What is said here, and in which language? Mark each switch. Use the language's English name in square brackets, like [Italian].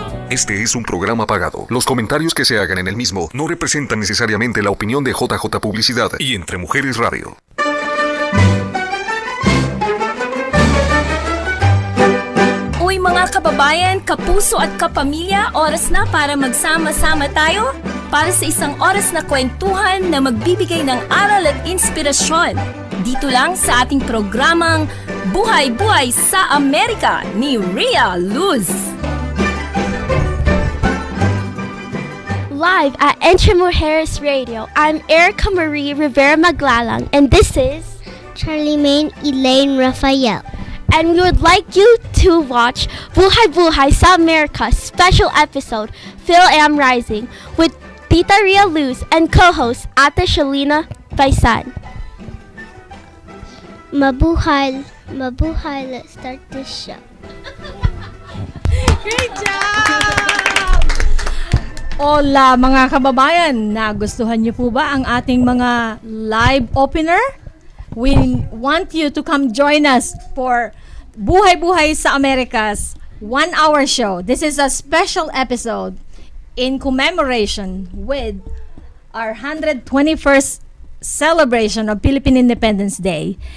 [Spanish] Este es un programa pagado. Los comentarios que se hagan en el mismo no representan necesariamente la opinión de JJ Publicidad y Entre Mujeres Radio. [Filipino] Uy mga kababayan, kapuso at kapamilya, oras na para magsama-sama tayo para sa isang oras na kwentuhan na magbibigay ng aral at inspirasyon. Dito lang sa ating programang Buhay sa Amerika ni Rhia Luz. [English] Live at Entre Mujeres Radio, I'm Erica Marie Rivera Maglalang, and this is Charlemagne Elaine Raphael. And we would like you to watch Buhay sa Amerika special episode, Phil Am Rising, with Tita Rhia Luz and co-host Ate Shalina Baisan. Mabuhay, let's start this show. Great job! [Filipino] Hola mga kababayan, nagustuhan niyo po ba ang ating mga live opener? [English] We want you to come join us for Buhay sa Amerika's 1-hour show. This is a special episode in commemoration with our 121st celebration of Philippine Independence Day.